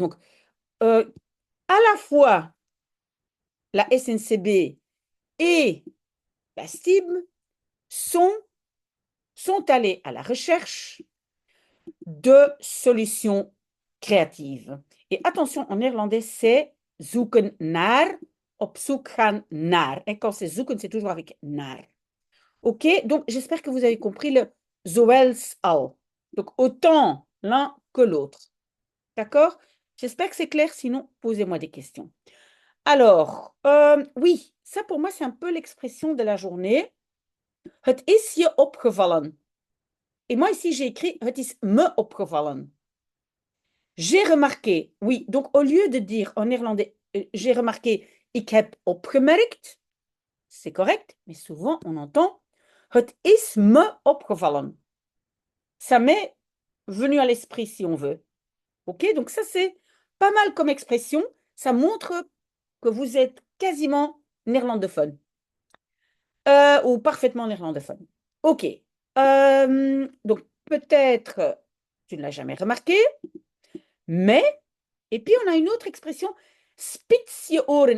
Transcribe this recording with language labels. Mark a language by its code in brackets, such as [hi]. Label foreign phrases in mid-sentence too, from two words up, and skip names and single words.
[fr] Donc, euh, à la fois la SNCB et la STIB sont, sont allés à la recherche de solutions créatives. Et attention, en néerlandais, c'est [nl] zoeken naar, op zoek gaan naar. [fr] Et quand c'est zoeken, c'est toujours avec naar. OK? Donc, j'espère que vous avez compris le [nl] zoals al. [fr] Donc, autant l'un que l'autre. D'accord? J'espère que c'est clair. Sinon, posez-moi des questions. Alors, oui, ça pour moi, c'est un peu l'expression de la journée. [nl] Het is je opgevallen. [fr] Et moi, ici, j'ai écrit [nl] het is me opgevallen. [fr] J'ai remarqué, oui, donc au lieu de dire en néerlandais, j'ai remarqué, [nl] ik heb opgemerkt, [fr] c'est correct, mais souvent on entend, [nl] het is me opgevallen. [fr] Ça m'est venu à l'esprit si on veut. OK? Donc ça, c'est pas mal comme expression. Ça montre que vous êtes quasiment néerlandophone ou parfaitement néerlandophone. OK. Donc peut-être tu ne l'as jamais remarqué, mais, et puis on a une autre expression, [nl] spitz je oren.